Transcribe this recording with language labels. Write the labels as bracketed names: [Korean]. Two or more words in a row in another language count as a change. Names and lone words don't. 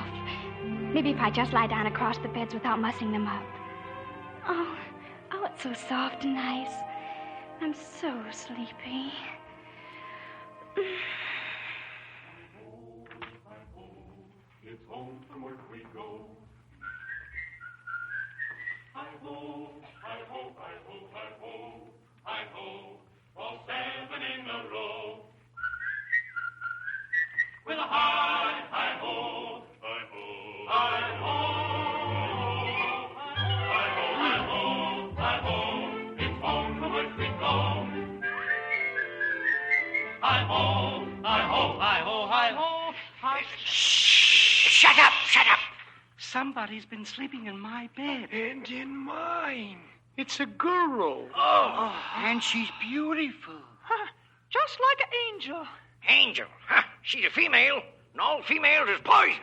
[English] Maybe if I just lie down across the beds without mussing them up. Oh, it's so soft and nice. I'm so sleepy. It's home from work we go. Hi-ho, hi-ho, hi-ho, hi-ho, hi-ho, all 7 in a row. With a hi, hi-ho, hi-ho, hi-ho, hi-ho, hi-ho, hi-ho, it's home from work we go. Hi-ho, hi-ho, hi-ho, hi-ho, hi-ho. Shut up! Somebody's been sleeping in my bed. And in mine. It's a girl. Oh, and she's beautiful. Just like an angel. Angel? Huh? She's a female, and all females is poison.